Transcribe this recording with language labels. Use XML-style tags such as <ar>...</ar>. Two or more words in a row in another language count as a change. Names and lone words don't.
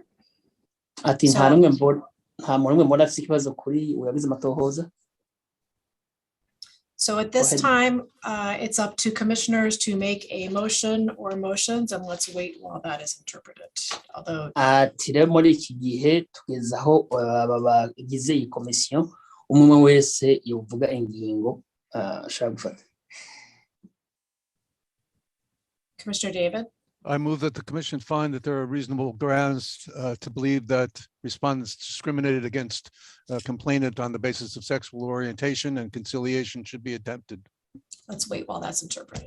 <rn>Ati nta muntu umwe mbona afise ikibazo kuri uyagize amatohoza.</rn> <en>So at this time, it's up to commissioners to make a motion or motions, and let's wait while that is interpreted. Although</en> <rn>ati rero muri iki gihe tugeze aho aba bagize iyi komisiyo umwe wese yovuga ingingo ashaka gufata.</rn> <en>Commissioner David. I move that the commission find that there are reasonable grounds to believe that respondents discriminated against complainant on the basis of sexual orientation and conciliation should be attempted. Let's wait while that's interpreted.</en>